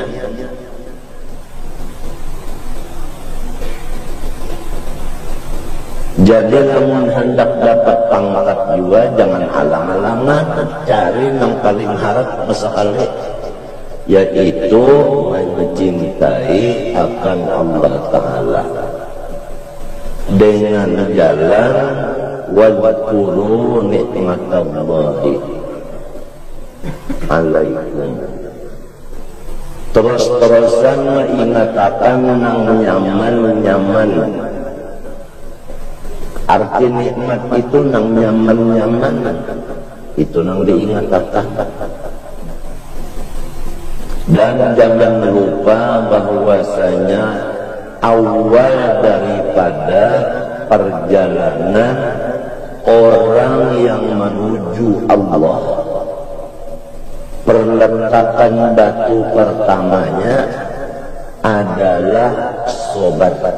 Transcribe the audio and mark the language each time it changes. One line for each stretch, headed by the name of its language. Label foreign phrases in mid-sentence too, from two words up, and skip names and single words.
Indonesian: Jadi namun hendak dapat pangkat juga, jangan halang-halangan, cari yang paling harap sekali, yaitu mencintai akan Allah Ta'ala dengan jalan
Arabic: واذكروا نعمة الله عليكم.
Banjar: Terus-terusan mengatakan nang nyaman. Arti nikmat itu nang nyaman. Itu nang diingatkan.
Indonesian: Dan jangan lupa bahwasanya awal daripada perjalanan orang yang menuju Allah, perletakan batu pertamanya adalah sobat.